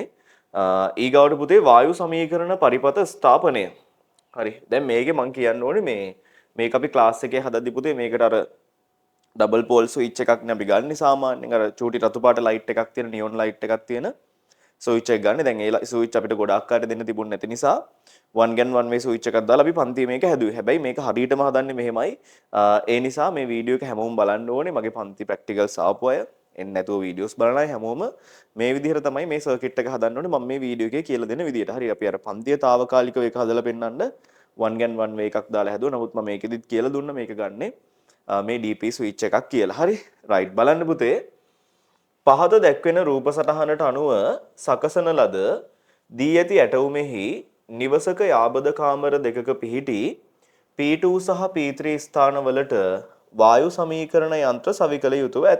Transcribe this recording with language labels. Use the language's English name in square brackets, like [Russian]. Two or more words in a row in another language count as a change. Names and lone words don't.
[Sinhala] ඊගාවට පුතේ වායු සමීකරණ පරිපථ ස්ථාපනය. හරි. දැන් මේකේ මම කියන්න ඕනේ මේක අපි ක්ලාස් එකේ හදද්දි පුතේ මේකට අර [English] double pole switch [Sinhala] එකක් නේ අපි ගන්න සාමාන්‍යයෙන් අර චූටි රතු පාට ලයිට් එකක් තියෙන [English] neon light [Sinhala] එකක් තියෙන ස්විච් එක ගන්න. දැන් ඒ ස්විච් අපිට ගොඩාක් අයට දෙන්න තිබුණ නැති නිසා [English] one gen one way switch [Sinhala] එකක් දාලා අපි පන්තියේ මේක හැදුවේ. හැබැයි මේක හරියටම හදන්නේ මෙහෙමයි. ඒ නිසා මේ වීඩියෝ එක හැමෝම බලන්න ඕනේ. මගේ පන්ති ප්‍රැක්ටිකල්ස් ආපු අය එන්නේ නැතුව වීඩියෝස් බලන අය හැමෝම මේ විදිහට තමයි මේ සර්කිට් එක හදන්න ඕනේ. මම මේ වීඩියෝ එකේ කියලා දෙන විදිහට. හරි අපි අර පන්තියේ తాවකාලිකව ඒක හදලා පෙන්නන්න [English] one gen one way [Sinhala] එකක් දාලා හැදුවා. නමුත් මම මේකෙදිත් කියලා දුන්නා මේක ගන්නේ මේ [English] DP switch [Sinhala] එකක් කියලා. හරි. රයිට් බලන්න පුතේ. පහත දැක්වෙන රූප සටහනට අනුව සකසන ලද දී ඇති ඇටවුමෙහි නිවසක යාබද කාමර දෙකක පිහිටි P2 සහ P3 ස්ථානවලට වායු සමීකරණ යන්ත්‍ර සවි කළ යුතුව ඇත.